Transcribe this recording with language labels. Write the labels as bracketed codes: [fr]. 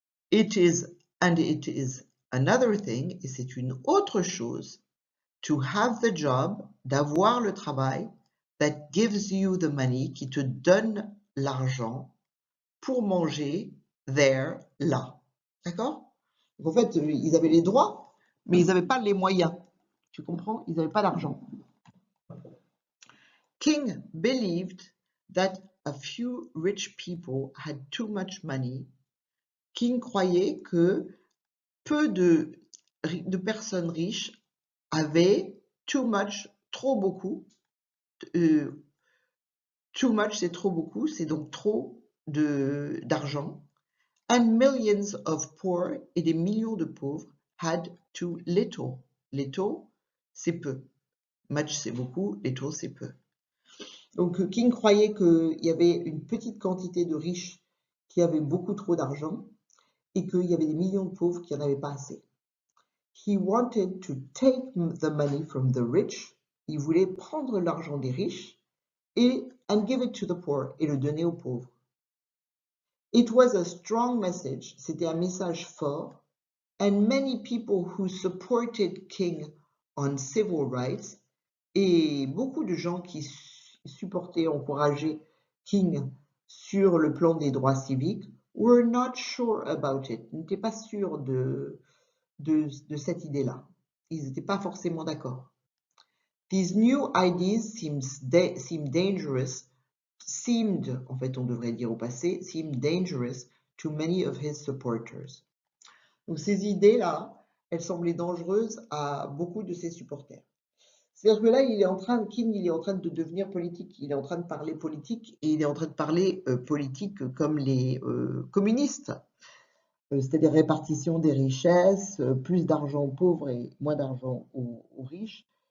[en] It is another thing, [fr] et c'est une autre chose, [en] to have the job, [fr] d'avoir le travail, [en] that gives you the money, [fr] qui te donne l'argent pour manger there, là. D'accord? En fait, ils avaient les droits, mais ils n'avaient pas les moyens. Tu comprends? Ils n'avaient pas l'argent. [en] King believed that a few rich people had too much money. [fr] King croyait que peu de personnes riches avaient [en] too much, [fr] trop beaucoup. [en] Too much, [fr] c'est trop beaucoup, c'est donc trop d'argent. And millions of poor, et des millions de pauvres, had too little. [en] Little, [fr] c'est peu. [en] Much, [fr] c'est beaucoup. [en] Little, [fr] c'est peu. Donc King croyait qu'il y avait une petite quantité de riches qui avaient beaucoup trop d'argent et qu'il y avait des millions de pauvres qui n'en avaient pas assez. [en] He wanted to take the money from the rich. [fr] Il voulait prendre l'argent des riches [en] and give it to the poor, [fr] et le donner aux pauvres. [en] It was a strong message. [fr] C'était un message fort. [en] And many people who supported King on civil rights, [fr] et beaucoup de gens qui supportaient, encourageaient King sur le plan des droits civiques, [en] were not sure about it, [fr] n'étaient pas sûrs de cette idée-là. Ils n'étaient pas forcément d'accord. [en] These new ideas seemed dangerous, [fr] en fait on devrait dire au passé, [en] seemed dangerous to many of his supporters. [fr] Donc ces idées-là, elles semblaient dangereuses à beaucoup de ses supporters. C'est-à-dire que là, King, il est en train de devenir politique, il est en train de parler politique, et il est en train de parler politique comme les communistes, c'est-à-dire répartition des richesses, plus d'argent aux pauvres et moins d'argent aux riches.